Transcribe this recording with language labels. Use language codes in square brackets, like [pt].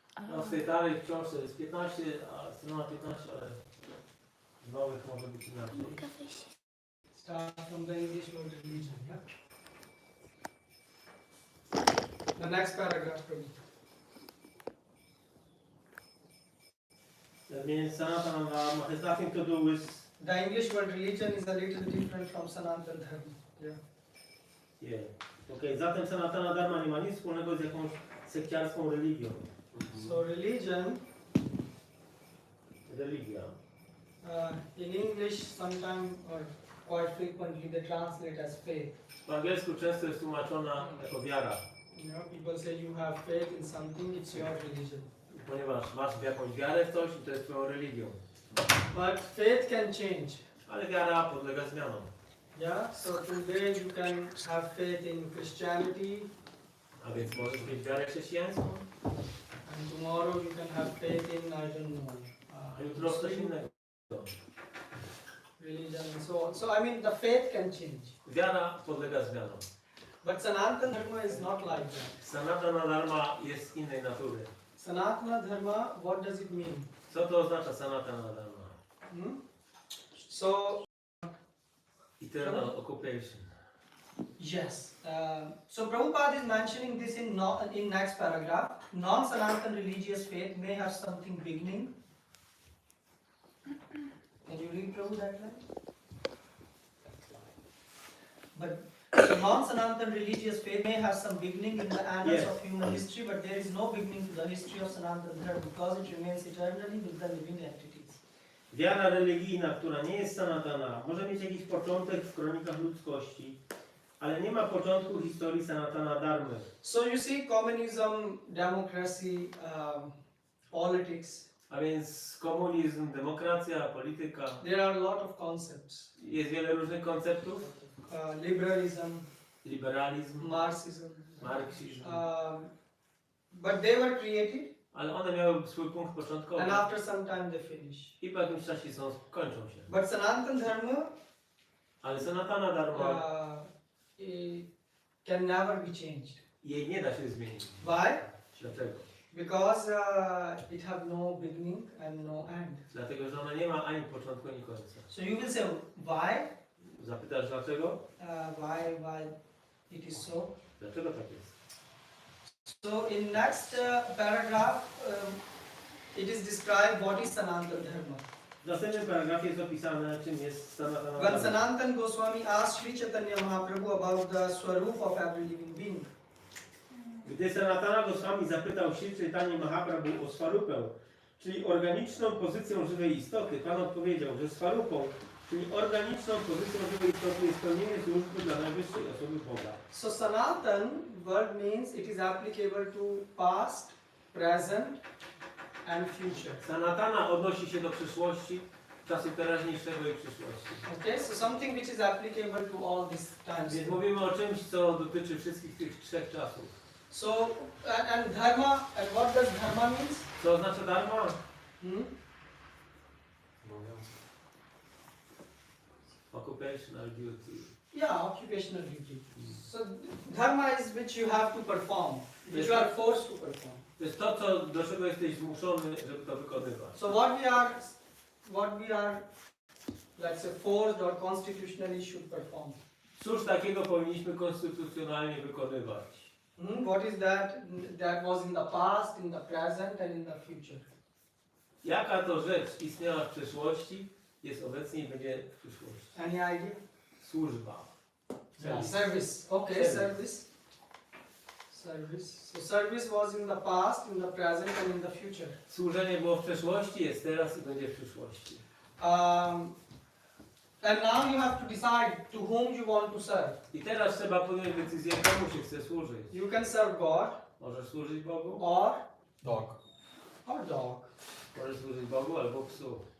[pl] No w tej dalej książce jest 15, a strona 15, ale w nowych może być inaczej. Mogę wyjść. [en] Start from the English word religion. Yeah? The next paragraph, Prabhu. That means Sanatana Dharma has nothing to do with... The English word religion is a little different from Sanatana Dharma. Yeah. Yeah. [pl] Okej, zatem Sanatana Dharma nie ma nic wspólnego z jakąś sekciarską religią. [en] So religion, [pl] Religia. [en] in English sometimes or quite frequently they translate as faith. [pl] W angielsku często jest tłumaczona jako wiara, [en] You know, people say you have faith in something, it's your religion. [pl] ponieważ masz jakąś wiarę w coś i to jest twoją religią. [en] But faith can change. [pl] Ale wiara podlega zmianom. [en] Yeah. So today you can have faith in Christianity, [pl] A więc możesz mieć wiarę chrześcijańską, [en] and tomorrow you can have faith in I don't know. [pl] a jutro coś innego. [en] Religion and so on. So I mean the faith can change. [pl] Wiara podlega zmianom. [en] But Sanatana Dharma is not like that. [pl] Sanatana Dharma jest z innej natury. [en] Sanatana Dharma, what does it mean? [pl] Co to oznacza Sanatana Dharma? [en] So, Eternal occupation. yes. So Prabhupada is mentioning this in next paragraph. Non-Sanatana religious faith may have something beginning. Can you read Prabhu that line? But non-Sanatana religious faith may have some beginning in the annals Yes. of human history, but there is no beginning to the history of Sanatana Dharma because it remains eternally with the living entities. [pl] Wiara religijna, która nie jest Sanatana, może mieć jakiś początek w kronikach ludzkości, ale nie ma początku historii Sanatana Dharmy. [en] So you see, communism, democracy, politics. [pl] A więc komunizm, demokracja, polityka, [en] There are a lot of concepts. [pl] jest wiele różnych konceptów. [en] Liberalism, [pl] Liberalizm, [en] Marxism. [pl] marksizm, [en] But they were created, [pl] ale one miały swój punkt początkowy [en] and after some time they finish. [pl] i po jakimś czasie kończą się. [en] But Sanatana Dharma [pl] Ale Sanatana Dharma, [en] it can never be changed. [pl] jej nie da się zmienić. [en] Why? [pl] Dlaczego? [en] Because it have no beginning and no end. [pl] Dlatego, że ona nie ma ani początku, ani końca. [en] So you will say, why? [pl] Zapytasz dlaczego? [en] Why it is so? [pl] Dlaczego tak jest? [en] So in next paragraph, it is described what is Sanatana Dharma. [pl] W następnym paragrafie jest opisane, czym jest Sanatana [en] When [pl] Dharma. [en] Sanatana Goswami asked Sri Chaitanya Mahaprabhu about the swarup of every living being, [pl] Gdy Sanatana Goswami zapytał Sri Chaitanya Mahaprabhu o swarupę, czyli organiczną pozycję żywej istoty, Pan odpowiedział, że swarupą, czyli organiczną pozycją żywej istoty jest pełnienie służby dla najwyższej osoby Boga. [en] so Sanatan word means it is applicable to past, present and future. [pl] Sanatana odnosi się do przyszłości, czasu teraźniejszego i przyszłości. [en] Okay, so something which is applicable to all these times. [pl] Więc mówimy o czymś, co dotyczy wszystkich tych trzech czasów. [en] So, and dharma, and what does dharma means? [pl] Co oznacza dharma? [en] Occupational duty. Yeah, occupational duty. So dharma is which you have to perform, which you are forced to perform. [pl] To jest to, co, do czego jesteś zmuszony, żeby to wykonywać. [en] So what we are, let's say, forced or constitutionally should perform. [pl] Cóż takiego powinniśmy konstytucjonalnie wykonywać? [en] What is that? That was in the past, in the present, and in the future. [pl] Jaka to rzecz istniała w przeszłości, jest obecnie i będzie w przyszłości? [en] Any idea? [pl] Służba. [en] Yeah, service. Okay, service. Service. So service was in the past, in the present, and in the future. [pl] Służenie było w przeszłości, jest teraz i będzie w przyszłości. [en] And now you have to decide to whom you want to serve. [pl] I teraz trzeba podjąć decyzję, komu się chce służyć. [en] You can serve God [pl] Możesz służyć Bogu? [en] or Dog. dog, [pl] Możesz służyć Bogu albo psu.